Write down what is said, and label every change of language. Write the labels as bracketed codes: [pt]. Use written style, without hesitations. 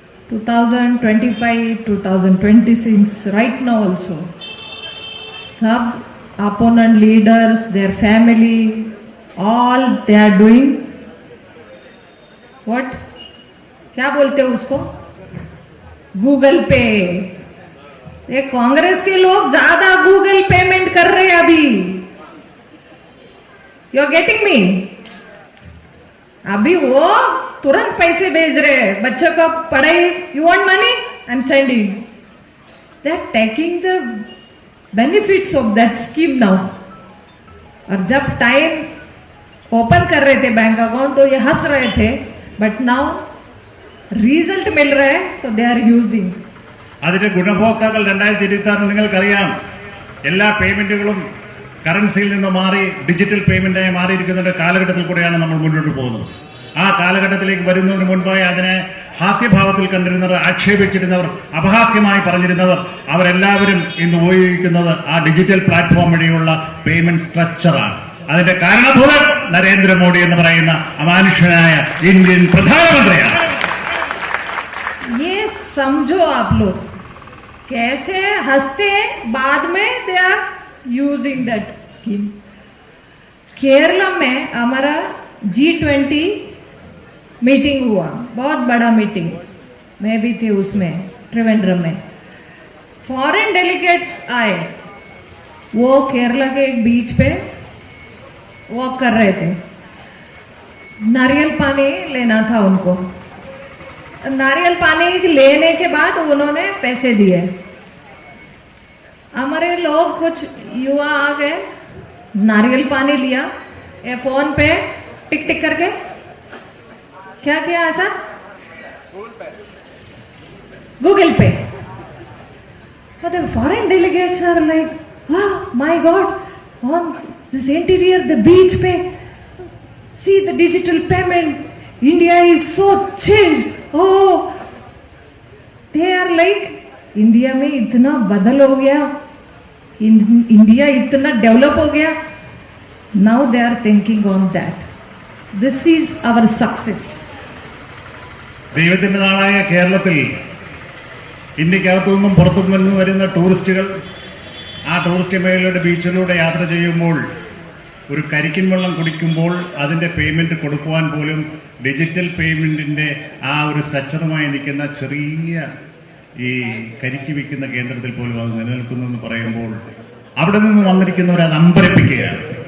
[en] 2025, 2026, right now also, sub opponent leaders, their family, all they are doing what? [hi] क्या बोलते हैं उसको? Google पे. ये कांग्रेस के लोग ज्यादा गूगल पेमेंट कर रहे हैं अभी. [en] You are getting me? [hi] अभी वो तुरंत पैसे भेज रहे हैं बच्चों को पढ़ाई. [en] You want money? I am sending. They are taking the benefits of that scheme now. [hi] और जब टाइम ओपन कर रहे थे बैंक अकाउंट तो ये हंस रहे थे, [en] but now [hi] റിസൾട്ട് മിൽ रहा है तो [en] they are using. [ml] അതിന്റെ ഗുണഭോക്താക്കൾ 2026 നിങ്ങൾക്കറിയാം, എല്ലാ പേയ്മെന്റുകളും കറൻസിയിൽ നിന്ന് മാറി ഡിജിറ്റൽ പേയ്മെന്റായി മാറിയിരിക്കുന്ന കാലഘട്ടത്തിൽ കൂടെയാണ് നമ്മൾ മുന്നോട്ട് പോകുന്നത്. ആ കാലഘട്ടത്തിലേക്ക് വരുന്നതിന് മുൻപായി അതിനെ ഹാസ്യഭാവത്തിൽ കണ്ടിരുന്നവർ, ആക്ഷേപിച്ചിരുന്നവർ, അപഹാസ്യമായി പറഞ്ഞിരുന്നവർ അവരെല്ലാവരും ഇന്ന് ഉപയോഗിക്കുന്നത് ആ ഡിജിറ്റൽ പ്ലാറ്റ്ഫോം വഴിയുള്ള പേയ്മെന്റ് സ്ട്രക്ചറാണ്. അതിന്റെ കാരണഭൂതൻ നരേന്ദ്രമോദി എന്ന് പറയുന്ന അമാനുഷ്യനായ ഇന്ത്യൻ പ്രധാനമന്ത്രിയാണ്. [hi] ये समझो आप लोग कैसे हंसते हैं, बाद में [en] They are using that scheme. [hi] Kerala में हमारा G20 मीटिंग हुआ, बहुत बड़ा मीटिंग, मैं भी थी उसमें, त्रिवेंद्रम में. फॉरेन डेलीगेट्स आए, वो केरला के एक बीच पे वॉक कर रहे थे. नारियल पानी लेना था उनको. नारियल पानी लेने के बाद उन्होंने पैसे दिए. हमारे लोग कुछ युवा आ गए, नारियल पानी लिया, ये फोन पे टिक टिक करके क्या किया ऐसा? [en] Google Pay. But the foreign delegates are like, wow, my God, on this interior, the beach pay. See the digital payment. India is so chilled. Oh, they are like, [hi] India में इतना बदल हो गया, India इतना develop हो गया. [en] Now they are thinking on that. This is our success. [ml] ദൈവത്തിന്റെ നാടായ കേരളത്തിൽ ഇന്ത്യക്കകത്തു നിന്നും പുറത്തു നിന്നും വരുന്ന ടൂറിസ്റ്റുകൾ ആ ടൂറിസ്റ്റ് മേഖലയുടെ ബീച്ചിലൂടെ യാത്ര ചെയ്യുമ്പോൾ ഒരു കരിക്കിൻ വെള്ളം കുടിക്കുമ്പോൾ അതിന്റെ പേയ്മെന്റ് കൊടുക്കുവാൻ പോലും ഡിജിറ്റൽ പേയ്മെന്റിന്റെ ആ ഒരു സജ്ജതമായി നിൽക്കുന്ന ചെറിയ ഈ കരിക്ക് വിൽക്കുന്ന കേന്ദ്രത്തിൽ പോലും അത് നിലനിൽക്കുന്നു എന്ന് പറയുമ്പോൾ അവിടെ നിന്ന് വന്നിരിക്കുന്നവരെ അത് അമ്പരപ്പിക്കുകയാണ്.